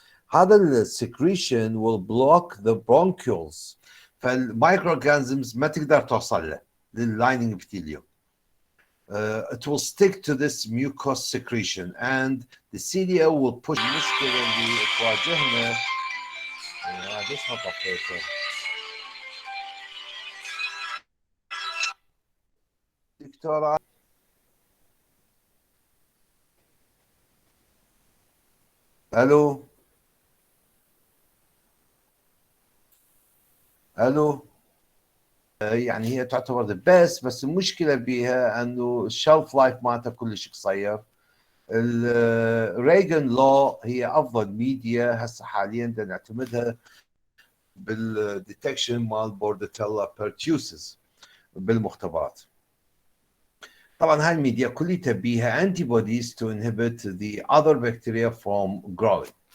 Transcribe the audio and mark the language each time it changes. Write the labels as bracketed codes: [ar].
[ar] هذا السكريشن [en] will block the bronchioles، [ar] فالمايكروورجانيزمز ما تقدر توصل له لللايننج epithelium. [en] It will stick to this mucous secretion and the cilia will push [ar] المشكلة اللي تواجهنا. ليش ما طفيته؟ دكتورة الو الو يعني هي تعتبر the best، بس المشكله بيها انه الشلف لايف مالتها كلش قصير. الريجن لو هي افضل ميديا هسه حاليا نعتمدها بالديتكشن مال بورديتيلا بيرتوسيس بالمختبرات. طبعا هاي الميديا كلها بيها [en] antibodies to inhibit the other bacteria from growing.